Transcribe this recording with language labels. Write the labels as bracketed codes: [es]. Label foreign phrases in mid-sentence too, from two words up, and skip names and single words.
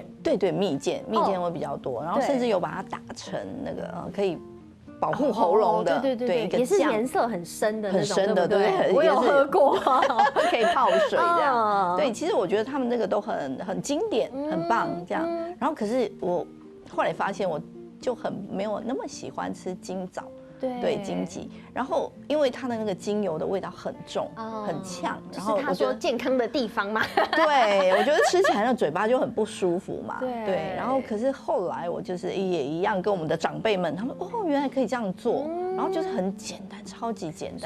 [zh] 對，蜜餞會比較多，然後甚至有把它打成那個可以保護喉嚨的，對，也是顏色很深的那種，很深的，對，我有喝過，可以泡水這樣。對，其實我覺得他們那個都很經典，很棒這樣。然後可是我後來發現，我就很沒有那麼喜歡吃金棗。对荆棘，然后因为它的那个精油的味道很重，很呛，然后他说健康的地方嘛，对，我觉得吃起来那嘴巴就很不舒服嘛，对，然后可是后来我就是也一样跟我们的长辈们，他们原来可以这样做， 然后就是很简单，超级简单。